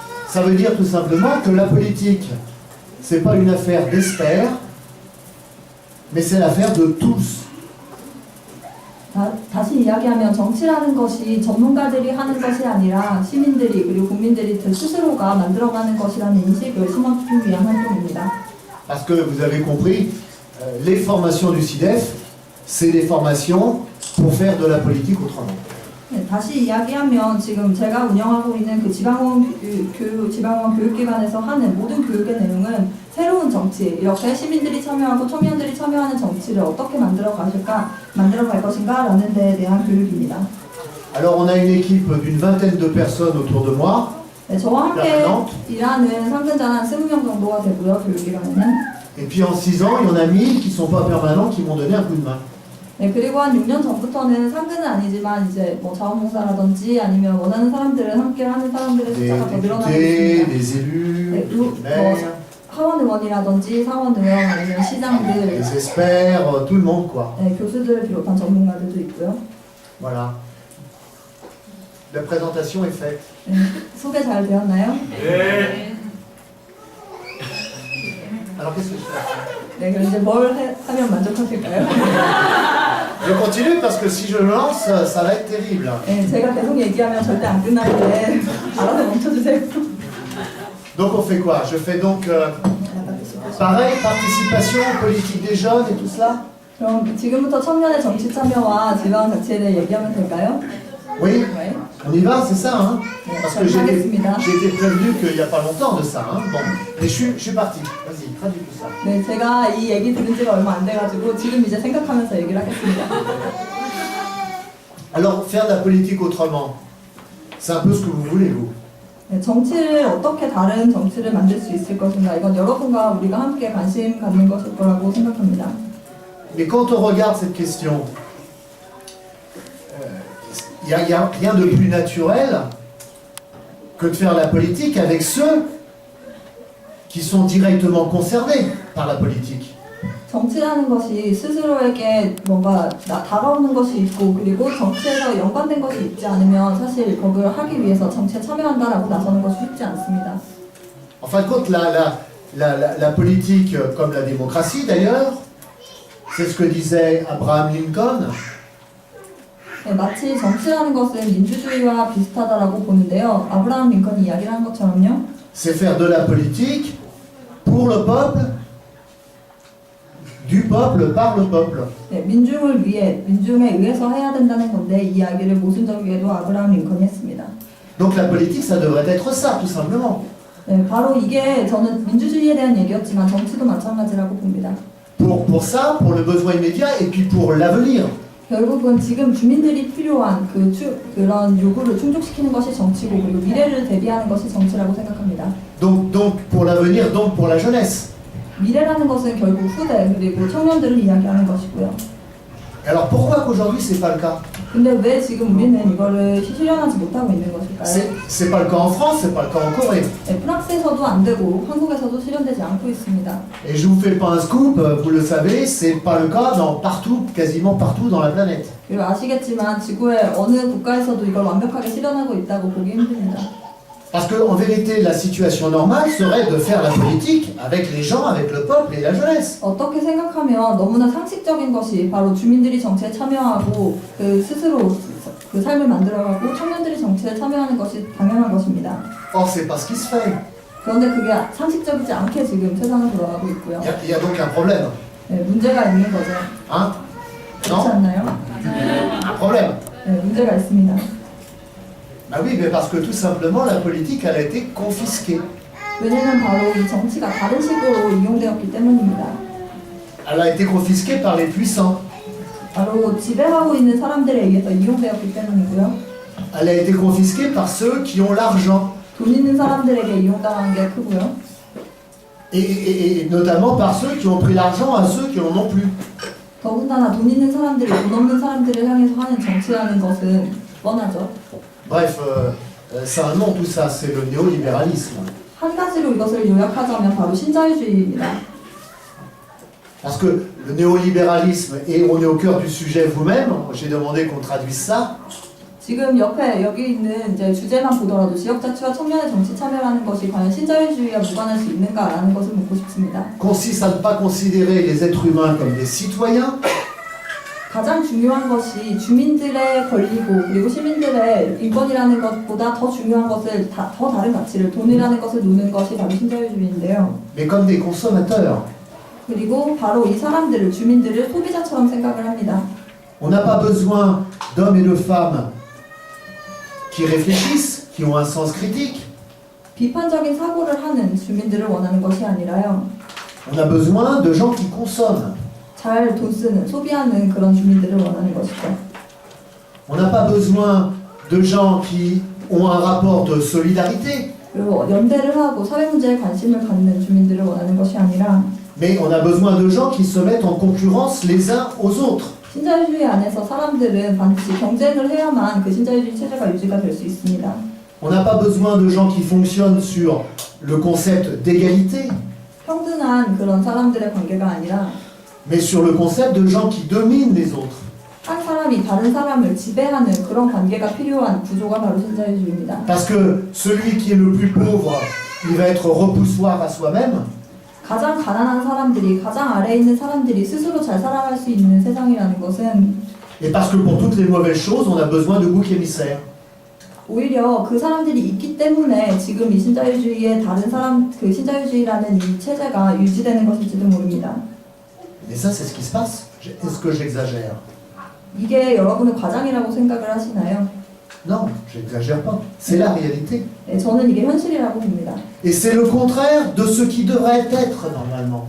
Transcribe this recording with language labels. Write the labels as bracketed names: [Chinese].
[French] Ça veut dire tout simplement que la politique, c'est pas une affaire d'experts, mais c'est l'affaire de tous. [Korean] 다시 이야기하면 정치라는 것이 전문가들이 하는 것이 아니라 시민들이 그리고 국민들이 스스로가 만들어가는 것이라는 인식을 심어주기 위한 활동입니다. [French] Parce que vous avez compris, les formations du CIDEF, c'est des formations pour faire de la politique autrement. [Korean] 네, 다시 이야기하면 지금 제가 운영하고 있는 그 지방의원 교육기관에서 하는 모든 교육의 내용은 새로운 정치, 이렇게 시민들이 참여하고 청년들이 참여하는 정치를 어떻게 만들어 갈 것인가 라는 데에 대한 교육입니다. [French] Alors on a une équipe d'une vingtaine de personnes autour de moi. [Korean] 네, 저와 함께 일하는 상근자는 한 20명 정도가 되고요, 교육기관에는. [French] Et puis en 6 ans, il y en a 1000 qui ne sont pas permanents, qui m'ont donné un coup de main. [Korean] 네, 그리고 한 6년 전부터는 상근은 아니지만 이제 뭐 자원봉사라든지 아니면 원하는 사람들을 함께 하는 사람들의 [French] Des [Korean] 숫자가 더 늘어나고 [French] députés, [Korean] 있습니다. [French] des élus, [Korean] 네, [French] des maires, [Korean] 하원 의원이라든지 상원 의원 아니면 시장들, [French] des experts, tout le monde quoi. [Korean] 네, 교수들을 비롯한 전문가들도 있고요. [French] Voilà. La présentation est faite. [Korean] 네, 소개 잘 되었나요? [French] Alors qu'est-ce que je fais? [Korean] 네, 그럼 이제 뭘 하면 만족하실까요? [French] Je continue parce que si je me lance, ça va être terrible. [Korean] 네, 제가 계속 얘기하면 절대 안 끝나는데 알아서 멈춰주세요. [French] Donc on fait quoi? Je fais donc pareil, participation politique des jeunes et tout cela? [Korean] 그럼 지금부터 청년의 정치 참여와 지방자치를 얘기하면 될까요? [French] Oui, [Korean] 네. [French] on y va, c'est ça, hein? Parce que j'ai [Korean] 하겠습니다. [French] été prévenu qu'il n'y a pas longtemps de ça, hein? Bon, mais je suis parti. Vas-y, traduis tout ça. [Korean] 네, 제가 이 얘기 들은 지가 얼마 안 돼가지고 지금 이제 생각하면서 얘기를 하겠습니다. [French] Alors, faire de la politique autrement, c'est un peu ce que vous voulez, vous. [Korean] 네, 정치를 어떻게 다른 정치를 만들 수 있을 것인가 이건 여러분과 우리가 함께 관심 갖는 것일 거라고 생각합니다. [French] Mais quand on regarde cette question, il n'y a rien de plus naturel que de faire la politique avec ceux qui sont directement concernés par la politique. [Korean] 정치라는 것이 스스로에게 뭔가 다가오는 것이 있고 그리고 정치에서 연관된 것이 있지 않으면 사실 그걸 하기 위해서 정치에 참여한다라고 나서는 것이 쉽지 않습니다. [French] En fin de compte, la politique, comme la démocratie d'ailleurs, c'est ce que disait Abraham Lincoln. [Korean] 네, 마치 정치라는 것은 민주주의와 비슷하다라고 보는데요. 아브라함 링컨이 이야기를 한 것처럼요. [French] C'est faire de la politique pour le peuple du peuple par le peuple. [Korean] 네, 민중을 위해, 민중에 의해서 해야 된다는 건데 이 이야기를 모순적이게도 아브라함 링컨이 했습니다. [French] Donc la politique, ça devrait être ça, tout simplement. [Korean] 네, 바로 이게 저는 민주주의에 대한 얘기였지만 정치도 마찬가지라고 봅니다. [French] Pour ça, pour le besoin immédiat et puis pour l'avenir. [Korean] 결국은 지금 주민들이 필요한 그런 요구를 충족시키는 것이 정치고 그리고 미래를 대비하는 것이 정치라고 생각합니다. [French] Donc pour l'avenir, donc pour la jeunesse. [Korean] 미래라는 것은 결국 후대 그리고 청년들을 이야기하는 것이고요. [French] Alors pourquoi qu'aujourd'hui c'est pas le cas? [Korean] 근데 왜 지금 우리는 이거를 실현하지 못하고 있는 것일까요? [French] C'est pas le cas en France, c'est pas le cas en Corée. [Korean] 네, 프랑스에서도 안 되고 한국에서도 실현되지 않고 있습니다. [French] Et je vous fais pas un scoop, vous le savez, c'est pas le cas dans partout, quasiment partout dans la planète. [Korean] 그리고 아시겠지만 지구의 어느 국가에서도 이걸 완벽하게 실현하고 있다고 보기 힘듭니다. [French] Parce que en vérité, la situation normale serait de faire la politique avec les gens, avec le peuple et la jeunesse. [Korean] 어떻게 생각하면 너무나 상식적인 것이 바로 주민들이 정치에 참여하고 그 스스로 그 삶을 만들어가고 청년들이 정치에 참여하는 것이 당연한 것입니다. [French] Or c'est pas ce qui se fait. [Korean] 그런데 그게 상식적이지 않게 지금 세상을 돌아가고 있고요. [French] Il y a donc un problème. [Korean] 네, 문제가 있는 거죠. [French] Hein? [Korean] 그렇지 [French] Non? [Korean] 않나요? [French] Un problème. [Korean] 네, 문제가 있습니다. [French] Bah oui, mais parce que tout simplement la politique elle a été confisquée. [Korean] 왜냐면 바로 이 정치가 다른 식으로 이용되었기 때문입니다. [French] Elle a été confisquée par les puissants. [Korean] 바로 지배하고 있는 사람들에 의해서 이용되었기 때문이고요. [French] Elle a été confisquée par ceux qui ont l'argent. [Korean] 돈 있는 사람들에게 이용당한 게 크고요. [French] Et notamment par ceux qui ont pris l'argent à ceux qui n'en ont plus. [Korean] 더군다나 돈 있는 사람들이 돈 없는 사람들을 향해서 하는 정치라는 것은 뻔하죠. [French] Bref, ça a un nom tout ça, c'est le néolibéralisme. [Korean] 한 가지로 이것을 요약하자면 바로 신자유주의입니다. [French] Parce que le néolibéralisme, et on est au cœur du sujet vous-même, j'ai demandé qu'on traduise ça. [Korean] 지금 옆에 여기 있는 이제 주제만 보더라도 지역 자치와 청년의 정치 참여라는 것이 과연 신자유주의와 무관할 수 있는가라는 것을 묻고 싶습니다. [French] Consiste à ne pas considérer les êtres humains comme des citoyens, [Korean] 가장 중요한 것이 주민들의 권리고 그리고 시민들의 인권이라는 것보다 더 중요한 것을 더 다른 가치를 돈이라는 것을 놓는 것이 바로 신자유주의인데요. [French] mais comme des consommateurs. [Korean] 그리고 바로 이 사람들을 주민들을 소비자처럼 생각을 합니다. [French] On n'a pas besoin d'hommes et de femmes qui réfléchissent, qui ont un sens critique. [Korean] 비판적인 사고를 하는 주민들을 원하는 것이 아니라요. [French] On a besoin de gens qui consomment. [Korean] 잘 돈 쓰는, 소비하는 그런 주민들을 원하는 것이죠. [French] On n'a pas besoin de gens qui ont un rapport de solidarité, [Korean] 그리고 연대를 하고 사회 문제에 관심을 갖는 주민들을 원하는 것이 아니라 [French] mais on a besoin de gens qui se mettent en concurrence les uns aux autres. [Korean] 신자유주의 안에서 사람들은 반드시 경쟁을 해야만 그 신자유주의 체제가 유지가 될 수 있습니다. [French] On n'a pas besoin de gens qui fonctionnent sur le concept d'égalité, [Korean] 평등한 그런 사람들의 관계가 아니라 [French] mais sur le concept de gens qui dominent les autres. [Korean] 한 사람이 다른 사람을 지배하는 그런 관계가 필요한 구조가 바로 신자유주의입니다. [French] Parce que celui qui est le plus pauvre, il va être repoussoir à soi-même, [Korean] 가장 가난한 사람들이, 가장 아래에 있는 사람들이 스스로 잘 살아갈 수 있는 세상이라는 것은 [French] et parce que pour toutes les mauvaises choses, on a besoin de boucs émissaires. [Korean] 오히려 그 사람들이 있기 때문에 지금 이 신자유주의의 다른 사람, 그 신자유주의라는 이 체제가 유지되는 것일지도 모릅니다. [French] Mais ça, c'est ce qui se passe. Est-ce que j'exagère? [Korean] 이게 여러분은 과장이라고 생각을 하시나요? [French] Non, j'exagère pas. C'est la réalité. [Korean] 네, 저는 이게 현실이라고 봅니다. [French] Et c'est le contraire de ce qui devrait être normalement.